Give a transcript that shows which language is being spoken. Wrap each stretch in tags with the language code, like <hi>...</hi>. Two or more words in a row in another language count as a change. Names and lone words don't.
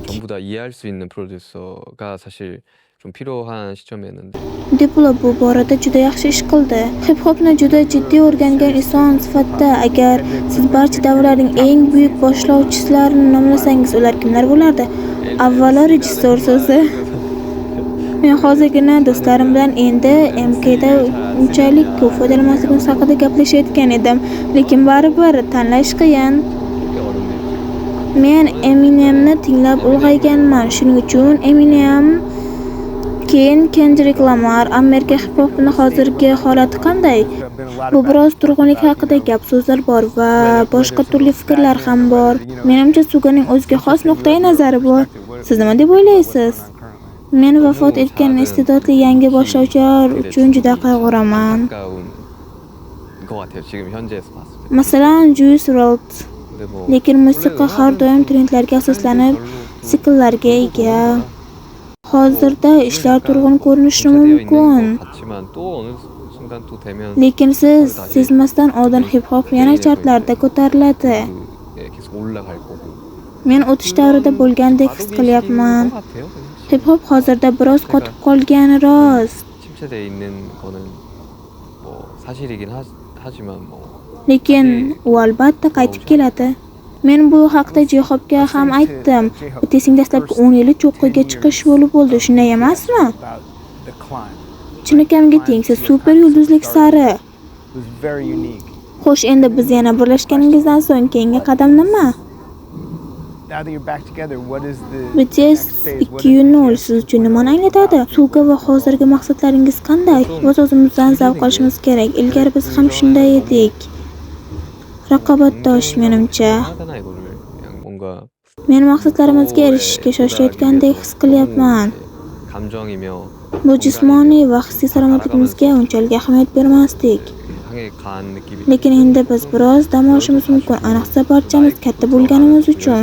<ko>전부 다 이해할 수 있는 프로듀서가 사실 좀 필요한 시점이었는데</ko> <uz>Diplo bu borada juda yaxshi ish qildi. Hip hopni juda jiddiy o'rgangan inson sifatida agar siz barcha davrlarning eng buyuk boshlovchilarini nomlasangiz, ular kimlar bo'lardi? Avvalo rejissor so'zi. Men hozirgina do'stlarim bilan endi MKda unchalik ko'p foydalanmasligimiz haqida gaplashayotgan edim, lekin baribir tanlash qiyin.</uz> <ko>되게 어렵네요.</ko> <uz>Men Eminemni tinglab ulg'ayganman. Shuning uchun Eminem, keyin Kendrick Lamar, Amerika hip hopini hozirgi holati qanday?</uz> <en>there have been a lot</en> <uz>Bu</uz> <en>of</en> <uz>biroz turg'unlik haqida gap so'zlar bor va boshqa turli fikrlar ham bor. Menimcha Suganing o'ziga xos nuqtai nazari bor. Siz nima deb o'ylaysiz? Men vafot etgan iste'dodli yangi boshlovchilar uchun juda qayg'uraman.</uz> <ko>가까운 것 같아요. 지금 현재에서 봤을 때.</ko> <uz>Masalan, Juice WRLD.</uz> <ko>근데 뭐</ko> <uz>Lekin musiqa har doim trendlarga asoslanib, sikllarga ega. Hozirda ishlar turg'un ko'rinishi mumkin.</uz> <ko>같지만 또 어느 순간 또 되면</ko> <uz>Lekin siz sezmasdan oldin hip hop yana chartlarda ko'tariladi.</uz> <ko>계속 올라갈 거고.</ko> <uz>Men o'tish davrida bo'lgandek his qilyapman.</uz> <ko>것 같아요. 그냥</ko> <uz>Hip hop hozirda biroz qotib qolgani rost.</uz> <ko>침체돼 있는 거는 뭐 사실이긴 하지만 뭐</ko> <uz>Lekin u albatta qaytib keladi. Men bu haqda J-Hopga ham aytdim. O'tesing dastlabki 10 yili cho'qqiga chiqish yo'li bo'ldi, shunday emasmi?</uz> <en>about decline.</en> <uz>Chinakamiga tengsiz super yulduzlik sari.</uz> <en>It was very unique.</en> <uz>Xo'sh, endi biz yana birlashganingizdan so'ng keyingi qadam nima?</uz> <en>Now that you're back together, what is the BTS next phase? What</en> <uz>2.0 siz uchun nimani anglatadi? Suga va hozirgi maqsadlaringiz qanday? Biz o'zimizdan zavq olishimiz kerak. Ilgari biz ham shunday edik. Raqobatdosh menimcha.</uz> <ko>하잖아 이거를 그냥 뭔가</ko> <uz>Men maqsadlarimizga erishishga shoshayotgandek his qilyapman.</uz> <ko>감정이며</ko> <uz>Bu jismoniy va hissiy salomatligimizga unchalik ahamiyat bermasdik.</uz> <ko>향해 간 느낌이</ko> <uz>Lekin endi biz biroz dam olishimiz mumkin, ayniqsa barchamiz katta bo'lganimiz uchun.</uz>